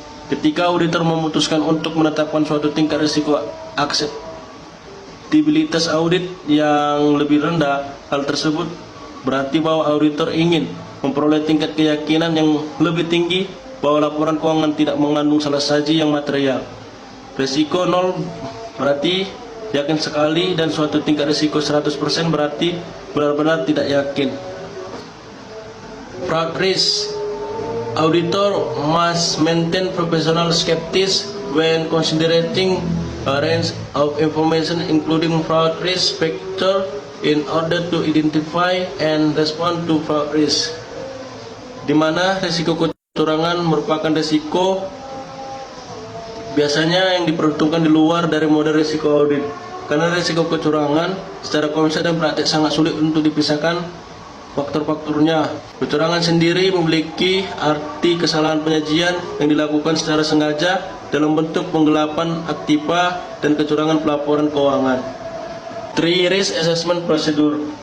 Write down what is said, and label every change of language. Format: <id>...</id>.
<id>Ketika auditor memutuskan untuk menetapkan suatu tingkat risiko akseptabilitas audit yang lebih rendah, hal tersebut berarti bahwa auditor ingin memperoleh tingkat keyakinan yang lebih tinggi bahwa laporan keuangan tidak mengandung salah saji yang material. Risiko 0 berarti yakin sekali, dan suatu tingkat risiko 100% berarti benar-benar tidak yakin.</id> <en>Fraud risk. Auditor must maintain professional skepticism when considering a range of information including fraud risk factor in order to identify and respond to fraud risk.</en> <id>Di mana risiko kecurangan merupakan risiko biasanya yang diperuntukkan di luar dari model risiko audit. Karena risiko kecurangan secara konsep dan praktik sangat sulit untuk dipisahkan faktor-faktornya. Kecurangan sendiri memiliki arti kesalahan penyajian yang dilakukan secara sengaja dalam bentuk penggelapan aktiva dan kecurangan pelaporan keuangan.</id> <en>3 risk assessment procedure.</en>